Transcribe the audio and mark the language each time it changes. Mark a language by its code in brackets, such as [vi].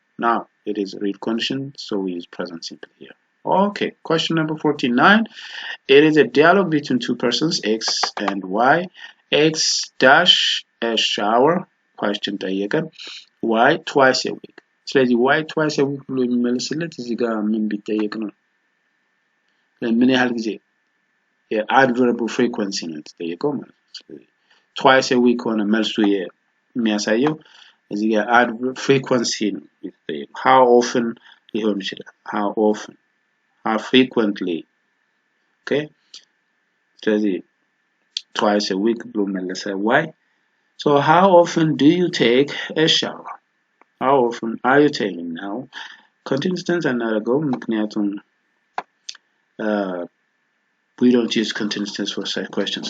[en] Now it is real condition, so we use present simple here. Okay, question number 49. It is a dialogue between two persons, X and Y. X dash a shower question [am] ጠየቀን [en] Y twice a week። [am] ስለዚህ [en] Y twice a week [am] ብሎ የሚመልስለት እዚህ ጋር ምን ቢጠየቅ ነው? ምን ያህል ጊዜ የadverbial frequency ነው የተጠየቀው ማለት ነው። twice a week ሆነ መልሱ የሚያሳየው እዚህ ጋር adverb frequency ነው የተጠየቀው። how often ሊሆን ይችላል። [en] how often, how frequently. okay, ስለዚህ twice a week [am] ብሎ መለሰ [en] Y. So how often do you take a shower? How often are you taking? Now continuous tense [am] አናደርገውም ምክንያቱም [en] we don't use continuous tense for such questions.